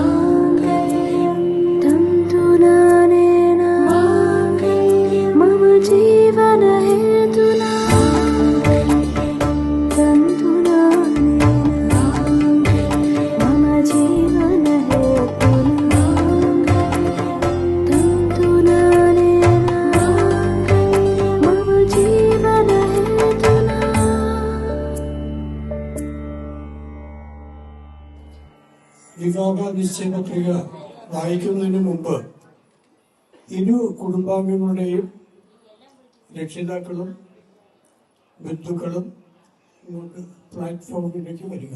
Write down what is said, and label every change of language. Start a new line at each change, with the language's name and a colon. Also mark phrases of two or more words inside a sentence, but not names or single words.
Sanskrit: तन्तुनानेन मम जीवनहेतुना तन्तुनानेन मम जीवनहेतुना तन्तुनानेन मम जीवनहेतुना.
Malayalam: വിവാഹ നിശ്ചയപത്രിക വായിക്കുന്നതിന് മുമ്പ് ഇരു കുടുംബാംഗങ്ങളുടെയും രക്ഷിതാക്കളും ബന്ധുക്കളും ഇങ്ങോട്ട് പ്ലാറ്റ്ഫോമിലേക്ക് വരിക.